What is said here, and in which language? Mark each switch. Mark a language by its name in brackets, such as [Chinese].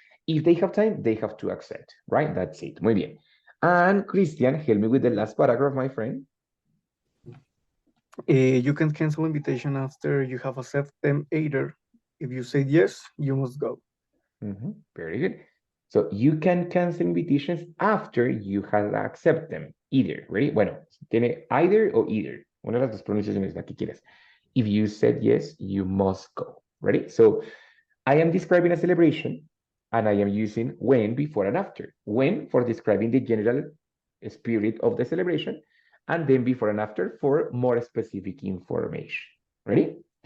[English] If they have time, they have to accept, right? That's it. Muy bien. And Christian, help me with the last paragraph, my friend. You can cancel invitation after you have accepted them either. If you say yes, you must go. Very good. So you can cancel invitations after you have accepted them, either, ready? [Spanish] Bueno, tiene either o either. Una de las dos pronunciaciones, la que quieras. [English] If you said yes, you must go, ready? So I am describing a celebration and I am using when before and after. When for describing the general spirit of the celebration, and then before and after for more specific information. Ready?